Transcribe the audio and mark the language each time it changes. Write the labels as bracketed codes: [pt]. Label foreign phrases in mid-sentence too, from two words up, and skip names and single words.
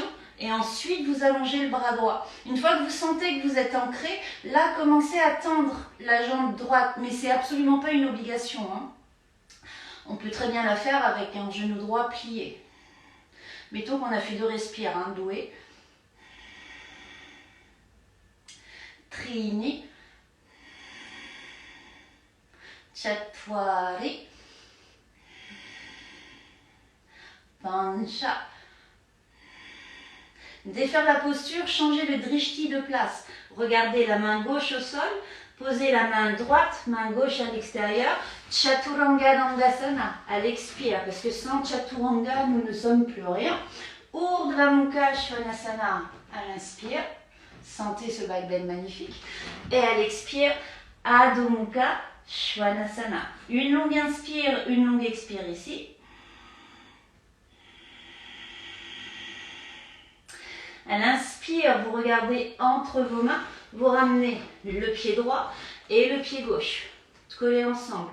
[fr] Et ensuite, vous allongez le bras droit. Une fois que vous sentez que vous êtes ancré, là, commencez à tendre la jambe droite. Mais c'est absolument pas une obligation, hein. On peut très bien la faire avec un genou droit plié. Mettons qu'on a fait 2 respires, hein, doué. Trini. Chatwari. Pancha. Défaire la posture, changez le drishti de place. Regardez la main gauche au sol, posez la main droite, main gauche à l'extérieur. Chaturanga Dandasana, à l'expire, parce que sans Chaturanga, nous ne sommes plus rien. Urdhva Mukha Svanasana, à l'inspire. Sentez ce [en] back bend [fr] magnifique. Et à l'expire, Adho Mukha Svanasana. Une longue inspire, une longue expire ici. À l'inspire, vous regardez entre vos mains, vous ramenez le pied droit et le pied gauche, collés ensemble.